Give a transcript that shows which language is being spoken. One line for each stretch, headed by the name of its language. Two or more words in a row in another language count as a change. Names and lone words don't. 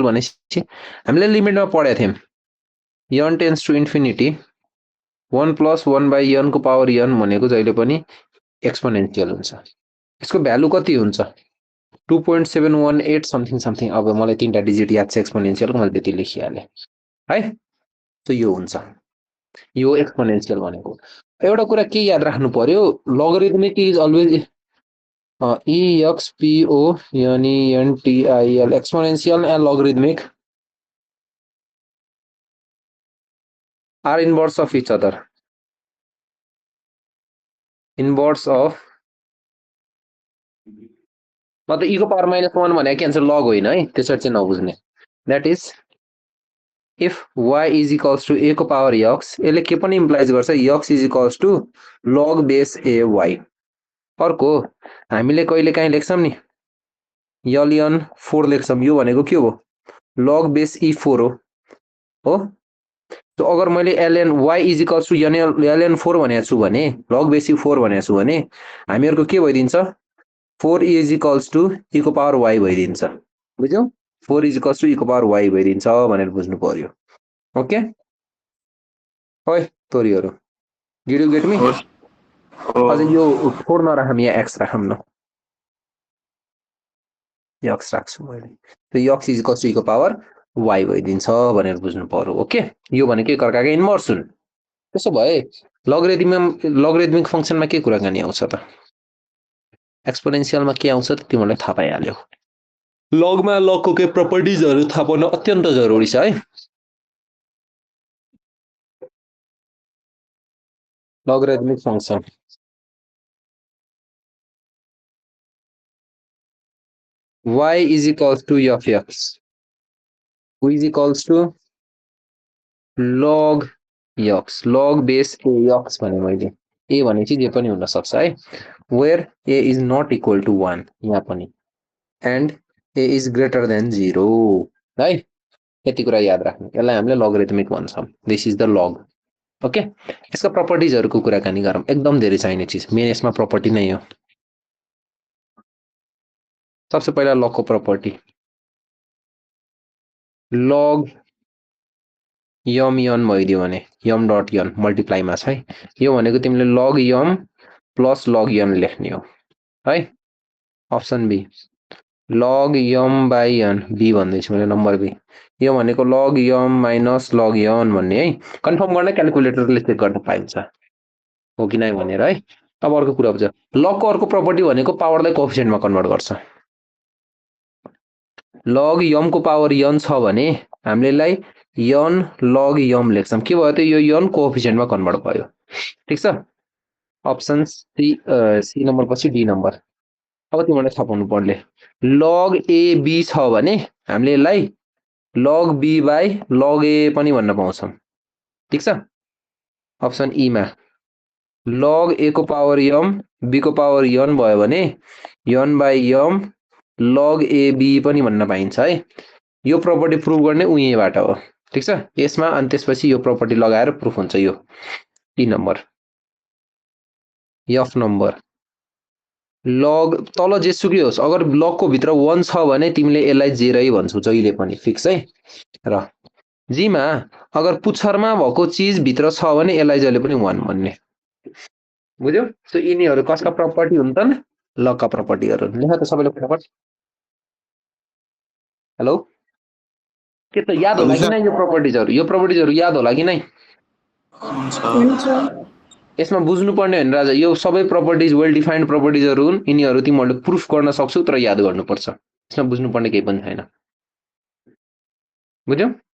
Nepali: भनेपछि हामीले लिमिटमा पढेका थियौं
English: n tends to infinity
Nepali: 1 + 1 / n को पावर n भनेको जहिले पनि एक्सपोनेन्शियल हुन्छ यसको भ्यालु कति हुन्छ 2.718 समथिङ अब मलाई तीनटा डिजिट याद छ एक्सपोनेन्शियलको मैले त्यति लेखिहालेँ है त यो हुन्छ यो एक्सपोनेन्शियल भनेको एउटा कुरा के याद राख्नु पर्यो
English: logarithmic is always exponential exponential and logarithmic are inverse of each other inverse of
Nepali: मतलब e को पावर -1 भनेको क्यान्सर लग होइन है त्यसरी चाहिँ नबुझ्ने
English: that is if y is equals to a
Nepali: को पावर x यसले के पनि इम्प्लाइज गर्छ
English: x is equals to log base ay
Nepali: अर्को हामीले कहिले काहीँ लेख्छौं नि ln 4 लेख्छौं यो भनेको के हो
English: log base e4
Nepali: हो तो अगर मैले
English: ln y is equals to ln 4
Nepali: भनेको छु भने
English: log base e4
Nepali: भनेको छु भने हामीहरुको के भइदिन्छ
English: 4 is equals to e
Nepali: को पावर y भइदिन्छ बुझ्यौ
English: 4 is equals to e
Nepali: को पावर y भइदिन्छ भनेर बुझ्नु पर्यो ओके ओइ तोरीहरु
English: did you get me
Nepali: अझ यो 4 नराखम यहाँ x राखम न x राख्छु मैले त्यो
English: x is equals to e
Nepali: को पावर y भइदिन्छ भनेर बुझ्नु पर्यो ओके यो भनेको एकअर्काको इन्भर्स हुन् त्यसो भए लगरिथमिक फंक्सनमा के कुराकानी आउँछ त एक्सपोनेन्शियलमा के आउँछ त तिमीलाई थाहा पाइहाल्यौ लगमा लगको के प्रपर्टिजहरु थाहा पाउन अत्यन्त जरुरी छ है
English: logarithmic function y is equals to f x y is equals to log x log base a
Nepali: x भने मैले a भनेपछि जे पनि हुन सक्छ है
English: where a is not equal to 1
Nepali: यहाँ पनि
English: and a is greater than 0
Nepali: है यति कुरा याद राख्नु यसलाई हामीले logarithmic भन्छौं
English: this is the log
Nepali: ओके यसको प्रपर्टिजहरुको कुराकानी गरौँ एकदम धेरै चाहिने चीज मेन यसमा प्रपर्टी नै हो सबसे पहिला लग को प्रपर्टी log यम यन भइदियो भने यम डट यन मल्टिप्लाई मा छ है यो भनेको तिमीले
English: log m plus log n
Nepali: लेख्ने हो है अप्सन बी log यम बाइ यन बी भन्दै छु मैले नम्बर बी यो भनेको
English: log m minus log n
Nepali: भन्ने है कन्फर्म गर्न क्याल्कुलेटरले चेक गर्न पाइन्छ हो कि नै भनेर है अब अर्को कुरा बुझ log को अर्को प्रपर्टी भनेको पावरलाई कोएफिसिएन्टमा कन्भर्ट गर्छ log यम को पावर यन छ भने हामीलाई यन log यम लेख्छौं के भयो त यो यन कोएफिसिएन्टमा कन्भर्ट भयो ठीक छ अप्सन सी नम्बर पछि डी नम्बर अब तिमीले थाहा पाउनु पर्ले log a b छ भने हामीले यसलाई
English: log b by log a
Nepali: पनि भन्न पाउँछौं ठीक छ अप्सन ई मा log a को पावर यम b को पावर यन भयो भने यन बाइ यम log a b पनि भन्न पाइन्छ है यो प्रपर्टी प्रुफ गर्ने उहीबाट हो ठीक छ यसमा अनि त्यसपछि यो प्रपर्टी लगाएर प्रुफ हुन्छ यो टी नम्बर एफ नम्बर log तल जेसुकै होस् अगर log को भित्र 1 छ भने तिमीले यसलाई जेरै भन्छौ जहिले पनि फिक्स है र जी मा अगर पुच्छरमा भएको चीज भित्र छ भने यसलाई जहिले पनि 1 भन्ने बुझ्यौ सो यिनीहरु कसका प्रपर्टी हुन् त log का प्रपर्टीहरु लेख त सबैले फटाफट हेलो के त याद होला कि नै यो प्रपर्टीजहरु याद होला कि नै हुन्छ यसमा बुझ्नु पर्ने हैन राजा यो सबै प्रपर्टीज
English: well defined
Nepali: प्रपर्टीजहरु हुन् यिनीहरु तिमीहरुले प्रुफ गर्न सक्छौ तर याद गर्नुपर्छ यसमा बुझ्नु पर्ने केही पनि छैन बुझ्यौ